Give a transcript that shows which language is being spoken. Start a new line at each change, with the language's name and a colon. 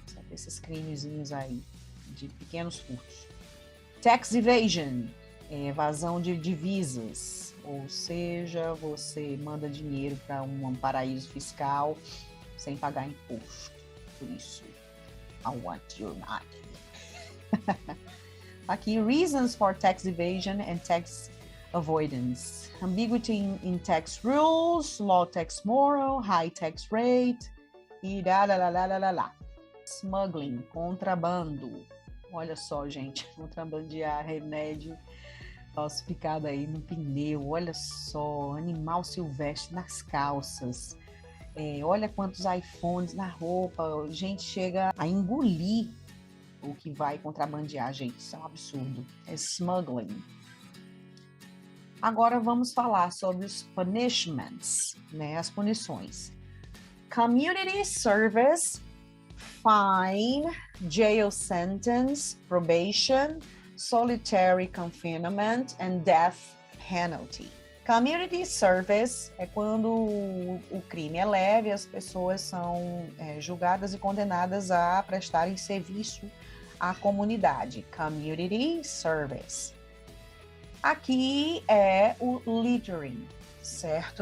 Portuguese: Esses crimezinhos aí, de pequenos furtos. Tax evasion, evasão de divisas, ou seja, você manda dinheiro para um paraíso fiscal sem pagar imposto. Por isso,
English: I want your money.
Portuguese: Aqui,
English: reasons for tax evasion and tax avoidance. Ambiguity in tax rules, low tax moral, high tax rate,
Portuguese: e lá. Smuggling, contrabando. Olha só, gente, contrabandear remédio falsificado aí no pneu. Olha só, animal silvestre nas calças. Olha quantos iPhones na roupa. A gente chega a engolir o que vai contrabandear, gente. Isso é um absurdo. É smuggling. Agora vamos falar sobre os punishments, né? As punições.
English: Community service, fine, jail sentence, probation, solitary confinement and death penalty.
Portuguese: Community service é quando o crime é leve e as pessoas são julgadas e condenadas a prestarem serviço à comunidade. Community service. Aqui é o littering, certo?